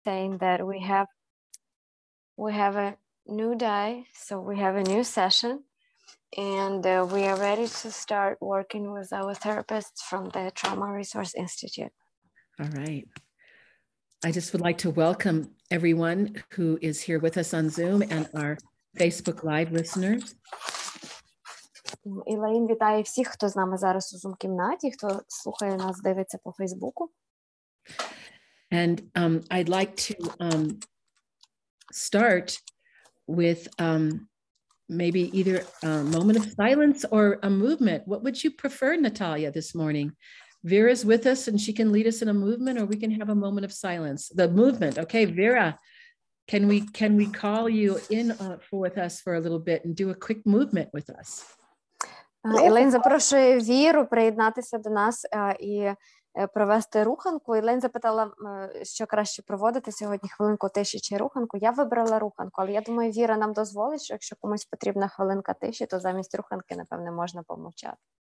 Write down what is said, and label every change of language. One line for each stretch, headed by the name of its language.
English: saying that we have a new day, so we have a new session, and we are ready to start working with our therapists from the Trauma Resource Institute. All right. I just would like to welcome everyone who is here with us on Zoom and our Facebook Live listeners.
Ukrainian: Ілейн вітає всіх, хто з нами зараз у Zoom-кімнаті, хто слухає нас, дивиться по Фейсбуку.
English: And I'd like to start with maybe either a moment of silence or a movement. What would you prefer, Natalia, this morning? Vera's with us and she can lead us in a movement, or we can have a moment of silence. The movement. Okay, Vera, can we call you in with us for a little bit and do a quick movement with us?
Ukrainian: Ілейн запрошує Віру приєднатися до нас і провести руханку. Ілейн запитала, що краще проводити сьогодні, хвилинку тиші чи руханку. Я вибрала руханку, але я думаю, Віра нам дозволить, що якщо комусь потрібна хвилинка тиші, то замість руханки, напевне, можна помовчати.